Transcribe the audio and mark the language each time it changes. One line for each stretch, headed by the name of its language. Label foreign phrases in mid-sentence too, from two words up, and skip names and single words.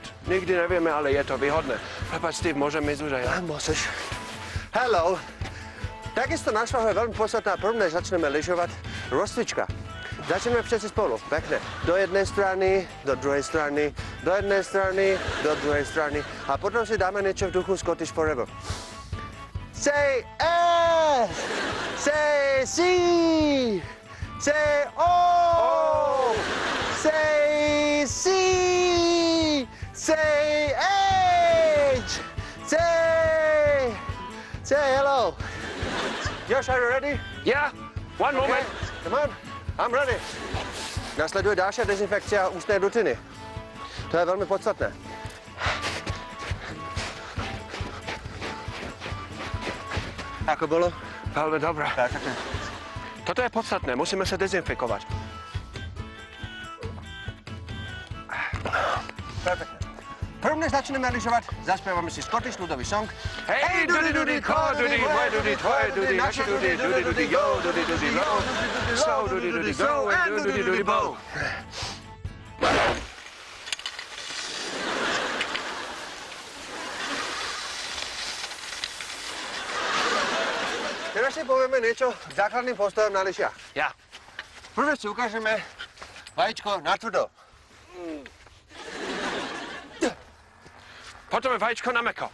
Slovak: Nikdy nevieme, ale je to výhodné. Prepač, Steve, môžem ísť už aj ja? Môžeš. Hello. Takisto na svahu je veľmi podstatná, prvne začneme lyžovať rozcvička. Začneme všetci spolu, pekne. Do jednej strany, do druhej strany, do jednej strany, do druhej strany. A potom si dáme niečo v duchu
English: Scottish Forever. Say S, say C, say O, say C, say H, say hello. Josh, are you ready? Yeah, one moment. Come on, I'm ready.
Slovak: Nasleduje ďalšia dezinfekcia ústnej dutiny. To je veľmi podstatné. Ako bolo? Veľmi dobré. Tak. Toto je podstatné, musíme sa dezinfikovať. Perfektne. Prvne začneme lyžovať, zaspievame si Scottish ľudový song. Hej, dudy, dudy, ko, dudy, moje dudy, tvoje dudy, naše dudy, dudy, dudy, yo, dudy, dudy, low, slow, dudy, dudy, go, and dudy, dudy, bow. Teraz si povieme niečo k základným postojom na lyžiach. Ja. Prvé si ukážeme vajíčko na tvrdo. Potom je vajíčko na mäkko.